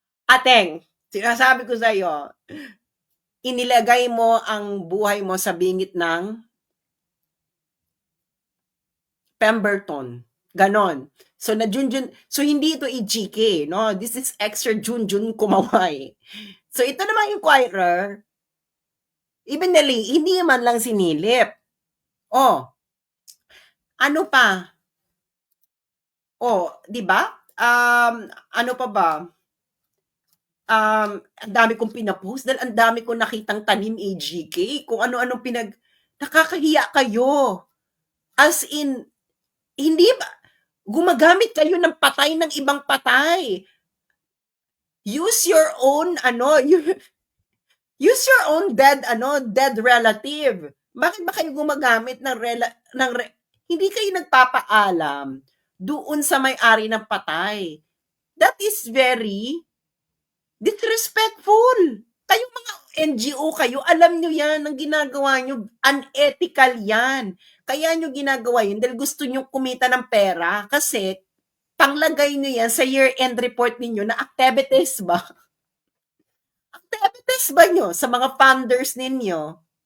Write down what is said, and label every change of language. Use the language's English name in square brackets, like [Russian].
[Filipino] Ateng, sinasabi ko sa'yo, inilagay mo ang buhay mo sa bingit ng Pemberton. Ganon. So, so hindi ito EGK, no? [English] This is extra Junjun kumaway. [Filipino] So, ito naman yung inquirer, even hindi man lang sinilip. Oh, ano pa? Oh, 'di ba? Ano pa ba? Ang dami kong pinapost dahil ang dami kong nakitang tanim AGK, kung ano-anong nakakahiya kayo. As in, hindi ba, gumagamit kayo ng patay ng ibang patay. [English] Use your own, use your own dead relative. [Filipino] Bakit ba kayo gumagamit hindi kayo nagpapaalam doon sa may-ari ng patay? [English] That is very disrespectful. [Filipino] Kayong mga NGO kayo, alam nyo yan, ang ginagawa nyo, unethical yan. Kaya nyo ginagawa yun dahil gusto nyo kumita ng pera kasi panglagay nyo yan sa year-end report ninyo na activities ba? Activities ba nyo sa mga funders ninyo?